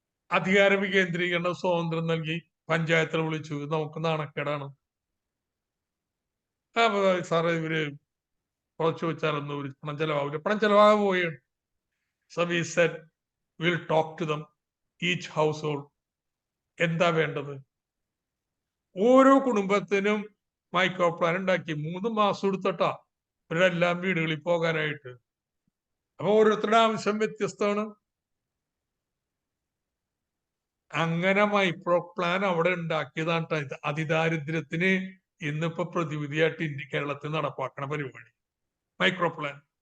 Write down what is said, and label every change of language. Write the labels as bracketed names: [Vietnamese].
[Malayalam] അധികാര വികേന്ദ്രീകരണ സ്വാതന്ത്ര്യം നൽകി പഞ്ചായത്തിൽ വിളിച്ചു, നമുക്ക് നാണക്കേടാണ്. സാറേ ഇവര് കുറച്ച് വെച്ചാലൊന്നും ഒരു പണം ചെലവാവില്ല. പണം ചെലവാകാൻ പോവുകയാണ്. [English] So we said we'll talk to them, each household. [Malayalam] എന്താ വേണ്ടത്? ഓരോ കുടുംബത്തിനും മൈക്രോ പ്ലാൻ ഉണ്ടാക്കി 3 മാസം എടുത്തിട്ടാ ഇവരെല്ലാം വീടുകളിൽ പോകാനായിട്ട്. അപ്പൊ ഓരോരുത്തരുടെ ആവശ്യം വ്യത്യസ്തമാണ്. അങ്ങനെ മൈക്രോ പ്ലാൻ അവിടെ ഉണ്ടാക്കിയതാണ് അതിദാരിദ്ര്യത്തിന് ഇന്നിപ്പോ പ്രതിവിധിയായിട്ട് കേരളത്തിൽ നടപ്പാക്കണ പരിപാടി മൈക്രോ പ്ലാൻ.